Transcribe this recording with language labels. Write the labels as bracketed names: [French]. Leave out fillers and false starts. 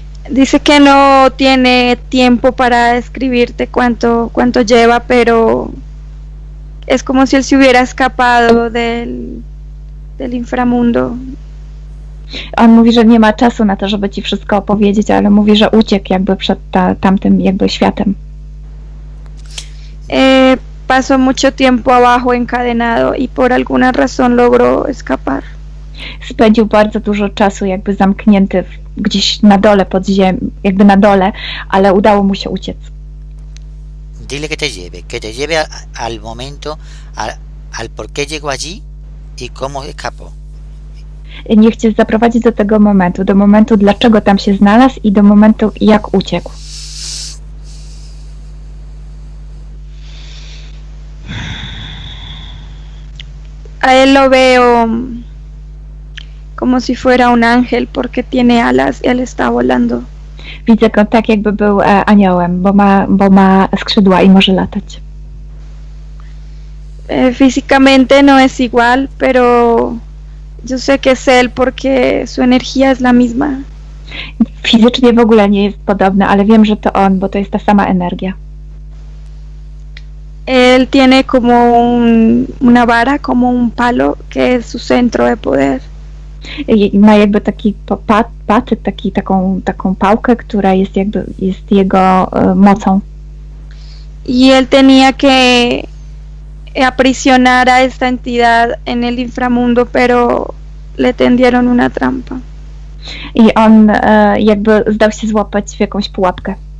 [Spanish] Dice que no tiene tiempo para escribirte cuánto lleva, pero es como si él se hubiera escapado del inframundo. [Polish] On mówi, że nie ma czasu na to, żeby ci wszystko opowiedzieć, ale mówi, że uciekł jakby przed tamtym jakby światem. [Spanish] Pasó mucho tiempo abajo encadenado y por alguna razón logró escapar. [Polish] Spędził bardzo dużo czasu jakby zamknięty gdzieś na dole pod ziemią, jakby na dole, ale udało mu się uciec. [Spanish] Dile que te lleve al momento, al por qué llegó allí y cómo escapó. [Polish] Niech cię zaprowadzi do momentu dlaczego tam się znalazł i do momentu jak uciekł. [Spanish] A él lo veo como si fuera un ángel porque tiene alas y él está volando. [Polish] Widzę go tak, jakby był aniołem, bo ma skrzydła i może latać. [Spanish] Físicamente no es igual, pero yo sé que es él porque su energía es la misma. [Polish] Fizycznie w ogóle nie jest podobny, ale wiem, że to on, bo to jest ta sama energia. [Spanish] Él tiene como una vara, como un palo, que es su centro de poder. [Polish] I ma jakby taki patyk, taką pałkę, która jest jego mocą. [Spanish] Y él tenía que aprisionar a esta entidad en el inframundo, pero le tendieron una trampa. [Polish] I on jakby zdał się złapać w jakąś pułapkę.